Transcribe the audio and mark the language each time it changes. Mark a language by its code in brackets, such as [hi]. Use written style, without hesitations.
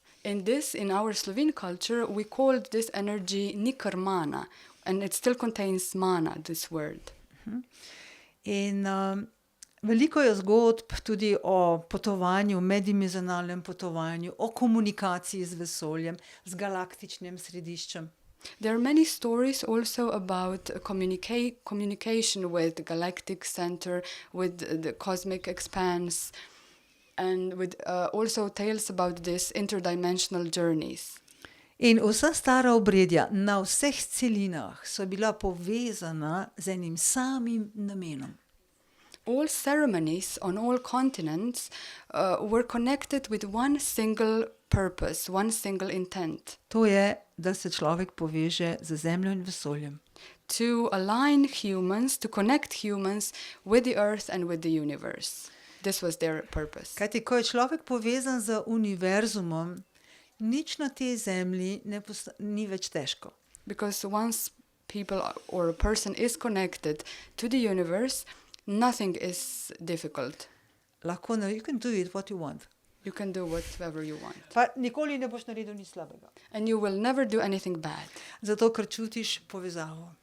[en] In our Slovene culture, we called this energy nikarmana, and it still contains mana, this word. [sl] In veliko je zgodb tudi o potovanju, meddimenzionalnem potovanju, o komunikaciji z vesoljem, z galaktičnim središčem. [en] There are many stories also about communication with the galactic center, with the cosmic expanse, and with also tales about these interdimensional journeys. [sl] In vsa stara obredja na vseh celinah so bila povezana z enim samim namenom. [en] All ceremonies on all continents were connected with one single purpose, one single intent. [sl] To je, da se človek poveže z zemljo in vesoljem. [en] To align humans, to connect humans with the earth and with the universe. This was their purpose. [sl] Kajti, ko je človek povezan z univerzumom, nič na tej zemlji ni več težko. [en] Because once people or a person is connected to the universe, nothing is difficult. [sl] Lahko, [en] you can do it what you want. You can do whatever you want. [sl] Pa nikoli ne boš naredil nič slabega. [en] And you will never do anything bad. [sl] Zato, ker čutiš povezavo.